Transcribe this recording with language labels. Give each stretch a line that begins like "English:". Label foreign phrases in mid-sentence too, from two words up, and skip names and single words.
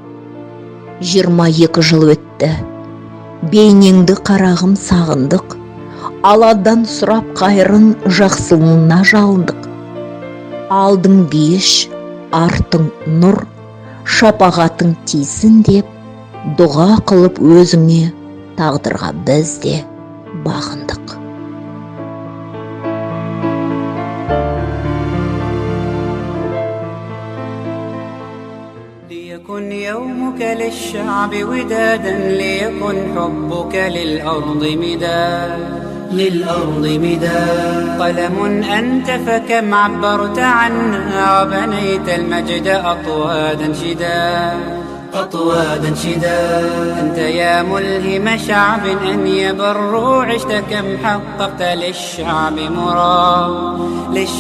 Kazakh: 22 жыл өтті, бейнеңді қарағым сағындық, аладан сұрап қайырын жақсылығына жалындық. Алдың бейіш, артың нұр, шапағатың тисін деп, дұға қылып өзіңе, тағдырға біз де бағындық.
Arabic: ليكن يومك للشعب ودادا ليكن حبك للأرض مداد قلم أنت فكم عبرت عنا وبنيت المجد أطوادا شداد أنت يا ملهم شعب أن يبروا عشت كم حققت للشعب مراد